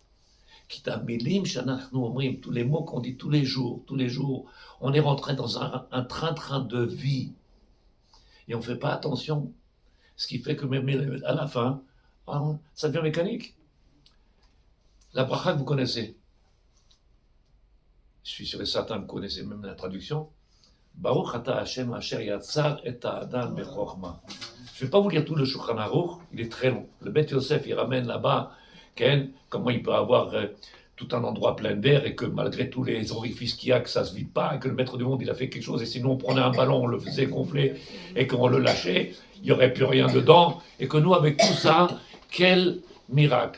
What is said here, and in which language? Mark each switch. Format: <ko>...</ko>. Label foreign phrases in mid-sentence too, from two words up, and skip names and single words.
<fr>Tous les mots qu'on dit tous les jours, on est rentré dans un train-train de vie. Et on ne fait pas attention. Ce qui fait que même à la fin, ça devient mécanique. La bracha que vous connaissez, je suis sûr et certain que vous connaissez même la traduction.</fr> <he>ברוך אתה השם אשר יצר את האדם בחכמה.</he> <fr>Je ne vais pas vous lire tout le Shulchan Aruch, il est très long. Le Beth Yosef, il ramène là-bas comment il peut avoir tout un endroit plein d'air et que malgré tous les orifices qu'il y a, que ça ne se vide pas, et que le maître du monde, il a fait quelque chose, et sinon on prenait un ballon, on le faisait gonfler, et qu'on le lâchait, il n'y aurait plus rien dedans, et que nous, avec tout ça, quel miracle.</fr>